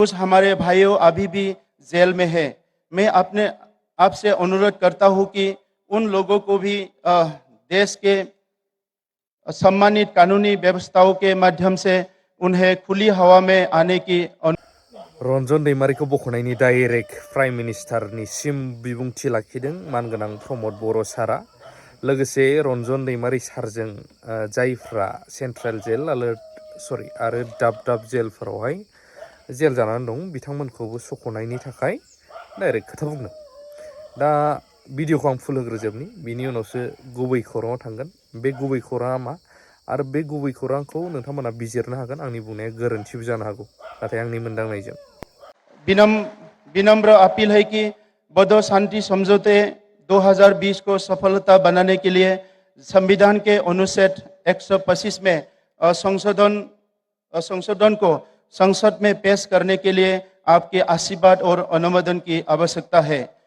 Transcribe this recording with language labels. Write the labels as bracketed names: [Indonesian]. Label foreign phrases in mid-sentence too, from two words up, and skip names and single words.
[Hindi] कुछ हमारे भाइयों अभी भी जेल में है। मैं अपने आपसे अनुरोध करता हूं कि उन लोगों को भी देश के सम्मानित कानूनी व्यवस्थाओं के माध्यम से उन्हें खुली हवा में आने की [Bodo] रन्जन दैमारिखौ बख'नायनि डाइरेक्ट प्राइम मिनिस्टारनिसिम बिबुंथि लाखिदों मानगोनां प्रमद बर' सारा। लोगोसे रन्जन दैमारि सारजों जायफ्रा सेन्ट्रेल जेल आरो दाब जेलफोरावहाय जेल जानानै दं बिथांमोनखौबो सख'नायनि थाखाय डाइरेक्ट खोथा बुंदों। दा भिडिअखौ आं फुल होग्रोजोबनि बिनि उनावसो गुबै खौराङाव थांगोन। बे गुबै खौराङा मा आरो बे गुबै खौरांखौ नोंथांमोना बिजिरनो हागोन। आंनि बुंनाया गोरोन्थिबो जानो हागौ, नाथाय आंनि मोनदांनायजों [Hindi] विनम्र अपील है कि बोडो शांति समझौते 2020 को सफलता बनाने के लिए संविधान के अनुच्छेद 125 में संशोधन को संसद में पेश करने के लिए आपके आशीर्वाद और अनुमोदन की आवश्यकता है।